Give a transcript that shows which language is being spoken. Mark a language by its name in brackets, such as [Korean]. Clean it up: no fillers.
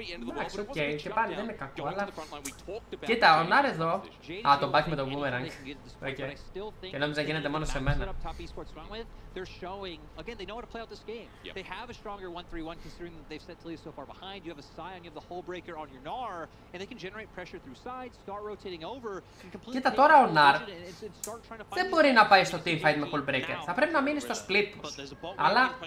[Greek] Εντάξει, οκ, και πάλι δεν είναι κακό, αλλά... Κοίτα, ο Νάρ εδώ... Α, το back με το boomerang. Και νόμιζα γίνεται μόνο σε μένα. [English] They're showing, again, they know how to play out this game. They have a stronger 1-3-1 considering that they've set Talia so far behind. You have a Sion, you have the Hull Breaker on your Gnar, and they can generate pressure through sides, start rotating over, and completely... [Greek] Κοίτα τώρα ο Gnar δεν μπορεί να πάει στο teamfight με Hull Breaker. Θα πρέπει να μείνει στο split push. Αλλά...